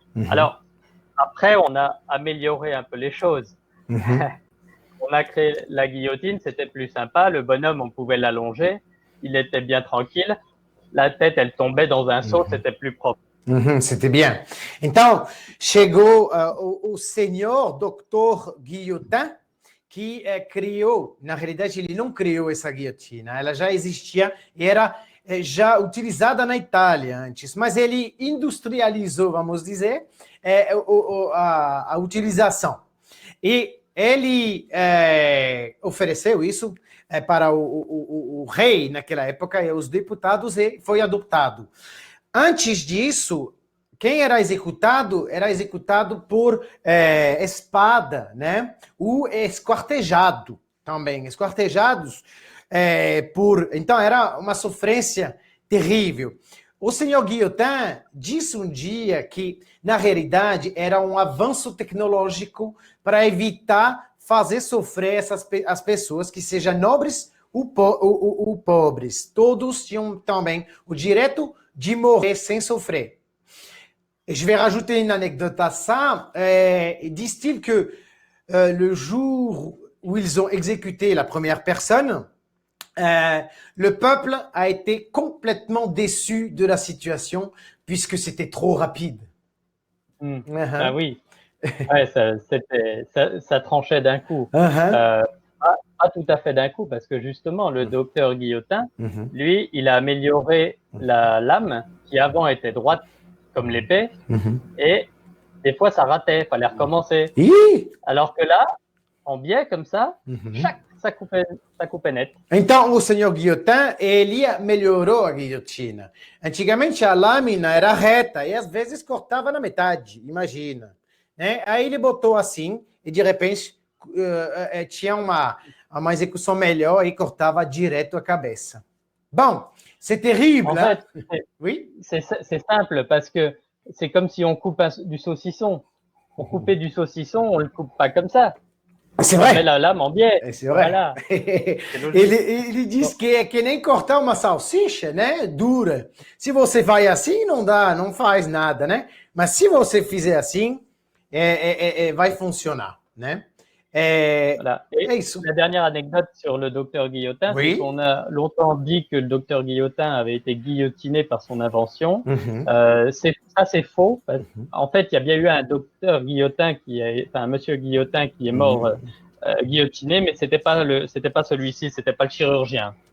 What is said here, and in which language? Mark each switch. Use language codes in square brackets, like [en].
[fr] Alors après, on a amélioré un peu les choses. On a créé la guillotine, c'était plus sympa. Le bonhomme, on pouvait l'allonger, il était bien tranquille. La tête, elle tombait dans un seau, c'était plus propre. C'était bien. [pt] Então, chegou o senhor Dr. Guillotin, que criou, na realidade ele não criou essa guilhotina, ela já existia e era já utilizada na Itália antes, mas ele industrializou, vamos dizer, a utilização. E ele ofereceu isso para o rei naquela época e os deputados e foi adotado. Antes disso, quem era executado por espada, né? O esquartejado também, esquartejados então era uma sofrência terrível. O senhor Guillotin disse um dia que, na realidade, era um avanço tecnológico para evitar fazer sofrer as pessoas, que sejam nobres ou pobres. Todos tinham também o direito de morrer sem sofrer. [fr] Et je vais rajouter une anecdote à ça. Disent-ils que le jour où ils ont exécuté la première personne, le peuple a été complètement déçu de la situation puisque c'était trop rapide. Ah oui, ouais, ça tranchait d'un coup. Pas tout à fait d'un coup, parce que justement, le docteur Guillotin, lui, il a amélioré la lame qui avant était droite comme l'épée, et des fois ça ratait, fallait recommencer. Alors que là, en biais comme ça, ça coupait net. [pt] Então, o senhor Guillotin, ele melhorou a guilhotina. Antigamente a lâmina era reta e às vezes cortava na metade, imagina. Né? Aí ele botou assim e de repente tinha uma execução melhor e cortava direto a cabeça. [fr] Bon, c'est terrible. En hein? fait, Oui. c'est simple parce que c'est comme si on coupe du saucisson. Pour couper du saucisson, on le coupe pas comme ça. C'est On vrai. met la lame en biais. C'est vrai. Voilà. [pt] Ele diz que é que nem cortar uma salsicha, né? Dura. Se você vai assim, não dá, não faz nada, né? Mas se você fizer assim, vai funcionar, né? [fr] Voilà. Et [pt] isso. [fr] la dernière anecdote sur le docteur Guillotin, Oui. c'est qu'on a longtemps dit que le docteur Guillotin avait été guillotiné par son invention. C'est faux. En fait, il y a bien eu un docteur Guillotin un monsieur Guillotin qui est mort guillotiné, mais c'était pas celui-ci, c'était pas le chirurgien.